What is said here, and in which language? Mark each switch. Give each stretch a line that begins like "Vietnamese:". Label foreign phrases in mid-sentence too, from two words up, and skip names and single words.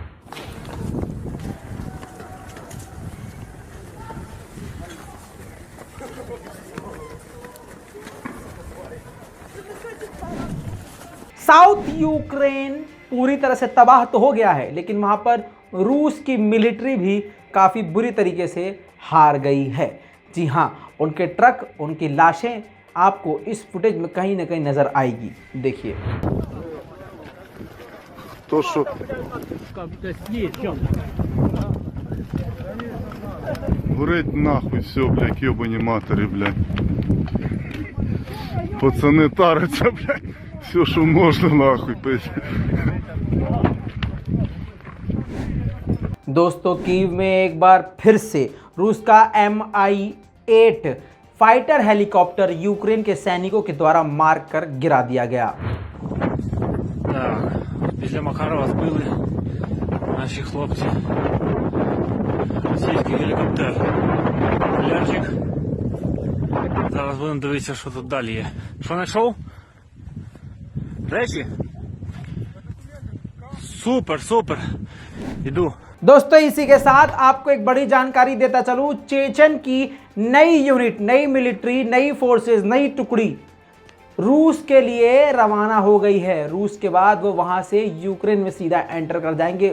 Hindi: साउथ यूक्रेन पूरी तरह से तबाह तो हो गया है, लेकिन वहां पर रूस की मिलिट्री भी काफी बुरी तरीके से हार गई है। जी हां, उनके ट्रक, उनकी लाशें आपको इस फुटेज में कहीं ना कहीं नजर आएगी। देखिए
Ukrainian: तो что Горить нахуй все, блядь, ебані матері, блядь. Пацани таряться, блядь. Все, що можна, нахуй, пиздец.
Hindi: दोस्तों कीव में एक बार फिर से रूस का Mi-8
English: fighter helicopter
Hindi: यूक्रेन के सैनिकों के द्वारा मार कर गिरा दिया गया।
Ukrainian: Так, після Макарова збили наші хлопці. Російський гелікоптер. Лярчик. Зараз будемо дивитися, що тут далі є. Що знайшов? Речі? Супер, супер. Іду.
Hindi: दोस्तों इसी के साथ आपको एक बड़ी जानकारी देता चलूं, चेचन की नई यूनिट, नई मिलिट्री, नई फोर्सेस, नई टुकड़ी रूस के लिए रवाना हो गई है। रूस के बाद वो वहां से यूक्रेन में सीधा एंटर कर जाएंगे।